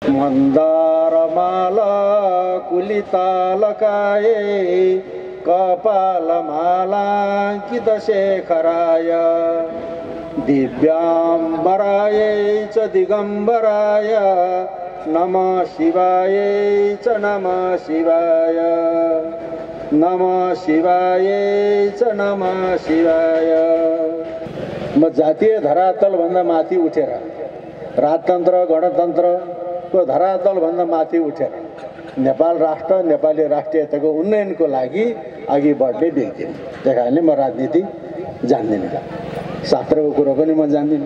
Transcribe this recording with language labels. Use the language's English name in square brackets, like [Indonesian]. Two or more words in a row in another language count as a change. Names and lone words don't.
[Sanskrit] मन्दारमाला कुलितालकाये कपालमालाङ्कितशेखराय दिव्याम्बरायै च दिगम्बराय नमः शिवायै च नमः शिवाय नमः शिवायै च नमः शिवाय। [Nepali] म जातीय धरातलभन्दा माथि उठेर राजतन्त्र गणतन्त्रको धरातलभन्दा माथि उठेर नेपाल राष्ट्र नेपाली राष्ट्रियताको उन्नयनको लागि अघि बढ्ने व्यक्ति हुँ। त्यही कारणले म राजनीति जान्दिनँ, शास्त्रको कुरो पनि म जान्दिनँ।